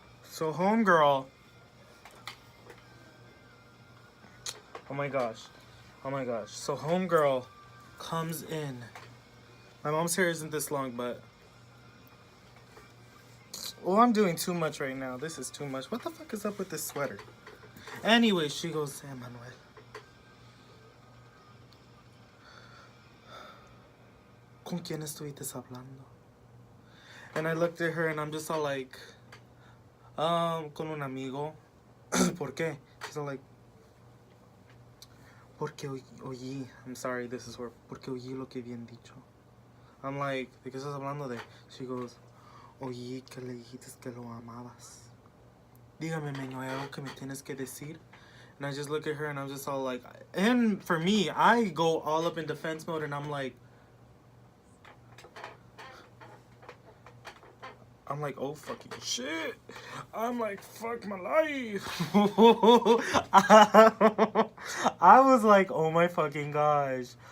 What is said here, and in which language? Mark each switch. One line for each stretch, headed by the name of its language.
English: So homegirl, oh my gosh. So homegirl comes in. My mom's hair isn't this long, but I'm doing too much right now. This is too much. What the fuck is up with this sweater? Anyway, she goes, Emmanuel,
Spanish: ¿con quién estuviste hablando?
English: And I looked at her and I'm just all like,
Spanish: con un amigo. ¿Por qué?
English: She's all like,
Spanish: porque oí,
English: I'm sorry, this is where,
Spanish: porque oí lo que habían dicho.
English: I'm like,
Spanish: ¿de qué estás hablando de?
English: She goes,
Spanish: oí que le dijiste que lo amabas. Dígame, Meño, ¿hay algo que me tienes que decir?
English: And I just look at her and I'm just all like, and for me, I go all up in defense mode and I'm like, oh fucking shit. I'm like, fuck my life. I was like, oh my fucking gosh.